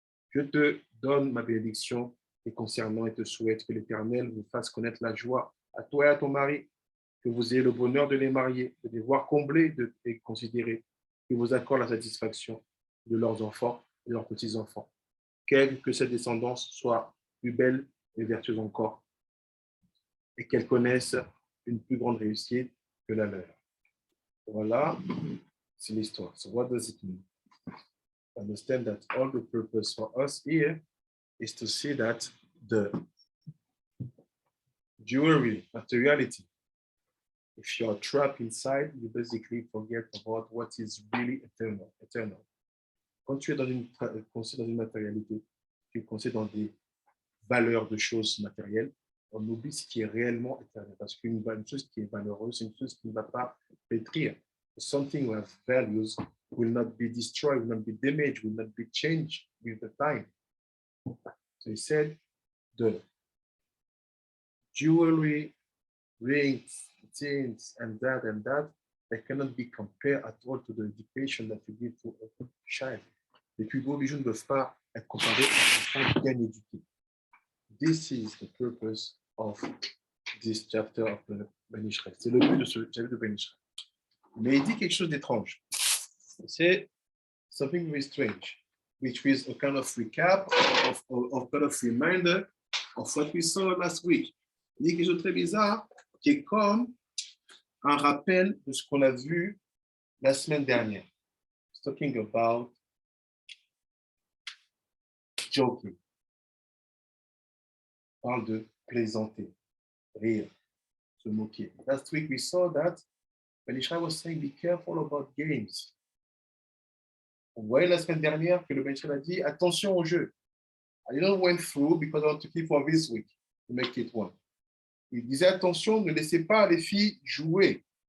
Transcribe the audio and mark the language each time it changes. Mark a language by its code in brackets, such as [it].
[fr] Je te donne ma bénédiction et concernant et te souhaite que l'Éternel vous fasse connaître la joie à toi et à ton mari, que vous ayez le bonheur de les marier, de les voir comblés et considérés, qu'il vous accorde la satisfaction de leurs enfants et de leurs petits-enfants. Quelle que cette descendance soit plus belle et vertueuse encore, et qu'elle connaisse une plus grande réussite que la leur. Voilà, c'est l'histoire. [en] So what does it mean? Understand that all the purpose for us here is to see that the jewelry, materiality, if you're trapped inside, you basically forget about what is really eternal. [fr] Quand tu es dans une matérialité, tu es coincé dans des valeurs de choses matérielles, on oublie ce qui est réellement éternel. Parce qu'une chose qui est valeureuse, c'est une chose qui ne va pas pétrir. [en] Something with values will not be destroyed, will not be damaged, will not be changed with the time. So he said, the jewelry, rings, chains, and that, they cannot be compared at all to the education that you give to a good child. [fr] Les plus beaux bijoux ne peuvent pas être comparés à un enfant bien éduqué. [en] This is the purpose of this chapter of the Ben Israel. [fr] C'est le but de ce chapitre de Ben Israel. Mais il dit quelque chose d'étrange. [en] C'est something very strange, which is a kind of recap of kind of reminder of what we saw last week. [fr] Il dit quelque chose de très bizarre qui est comme un rappel de ce qu'on a vu la semaine dernière. [en] It's talking about joking. [fr] On parle de plaisanter, rire, se moquer. [en] Last week we saw that when Israel was saying be careful about games. [fr] On voyait la semaine dernière que le Ben Israel a dit attention au jeu. [en] I didn't went through because I want to keep for this week to make it one. [fr] Il disait attention, ne laissez pas les filles jouer.